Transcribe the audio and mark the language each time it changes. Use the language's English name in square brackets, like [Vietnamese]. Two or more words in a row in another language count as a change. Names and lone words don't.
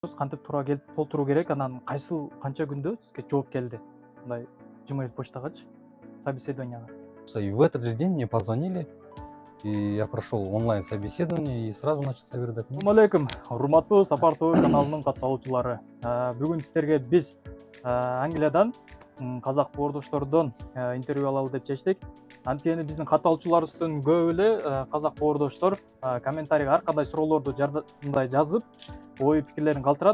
[Kyrgyz] кантип толтуруу керек, анан канча күндө сизге жооп келди? Мындай Gmail почтагачы, собеседованияга. [Russian] И в этот же день мне позвонили, и я прошел онлайн собеседование и сразу начал собирать документы. [Arabic] السلام عليكم, [Kyrgyz] урматтуу Сапар ТВ каналынын катталуучулары. Бүгүн сиздерге биз Англиядан казак боордоштордон интервью алалы деп чечтик. Анткени биздин катталуучуларыбыздын көбү эле казак боордоштор комментарийге ар кандай суроолорду мындай жазып, ой пикирлерин калтырат.